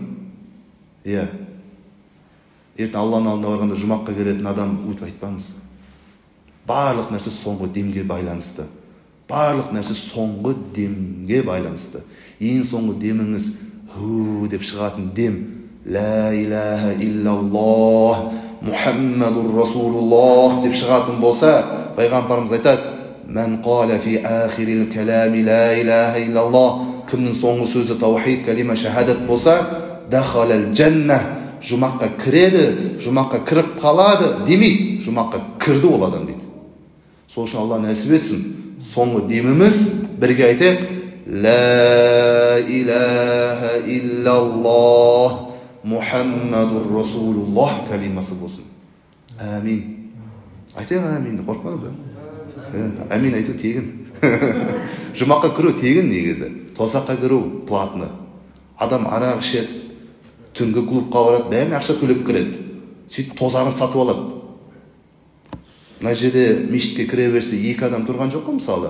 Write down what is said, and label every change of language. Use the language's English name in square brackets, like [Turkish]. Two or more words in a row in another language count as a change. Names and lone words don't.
[Kazakh] Иә. Ертең Алланың алдына барғанда жұмаққа келетін адам өйтіп айтпаңыз. Барлық нәрсе соңғы демге байланысты. Барлық нәрсе соңғы демге байланысты. Ең соңғы деміңіз деп шығатын дем. [Arabic] لا إله إلا الله محمد رسول الله [Kazakh] деп шығатын болса, пайғамбарымыз айтады: [Arabic] من قال في آخر الكلام لا إله إلا الله. [Kazakh] Кімнің соңғы сөзі таухид, кәлима, шахадат болса, [Arabic] دخل الجنة, [Kazakh] жұмаққа кіреді, жұмаққа кіріп қалады демейді, жұмаққа кірді ол адам дейді. Сол үшін Алла нәсіп етсін. Соңғы деміміз бірге айтайық. [Arabic] لا إله إلا الله محمد رسول الله [Kazakh] калимасы болсын. Амин. Айтайық амин, қорқпаңыздар. Амин айту тегін. Жұмаққа кіру тегін негізі. Тозаққа кіру платны. Адам арақ ішеді, түнгі клубқа барады, бәріне ақша төлеп кіреді. Сөйтіп тозағын сатып алады. Мына жерде мешітке кіре берсе, 2 адам тұрған жоқ қой мысалы.